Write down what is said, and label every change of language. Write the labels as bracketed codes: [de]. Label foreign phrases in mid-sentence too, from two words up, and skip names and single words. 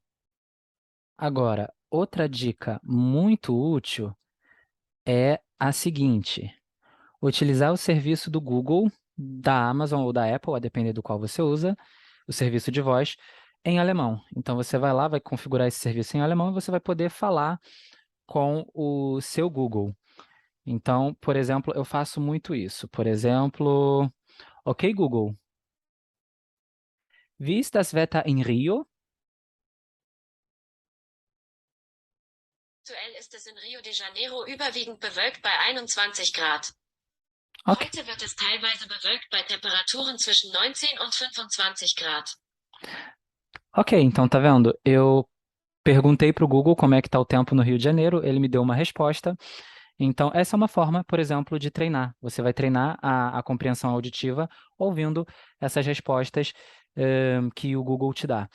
[pt] Agora, outra dica muito útil é a seguinte: utilizar o serviço do Google, da Amazon ou da Apple, a depender do qual você usa, o serviço de voz, em alemão. Então você vai lá, vai configurar esse serviço em alemão e você vai poder falar com o seu Google. Então, por exemplo, eu faço muito isso. Por exemplo, ok, Google, [de] wie ist das Wetter in Rio? Aktuell ist es in Rio de Janeiro überwiegend bewölkt bei 21 Grad. Ok, Heute wird es teilweise bewölkt bei Temperaturen zwischen 19 und 25 Grad. [pt] ok, então tá vendo? Eu perguntei para o Google como é que está o tempo no Rio de Janeiro, ele me deu uma resposta. Então, essa é uma forma, por exemplo, de treinar. Você vai treinar a compreensão auditiva ouvindo essas respostas que o Google te dá.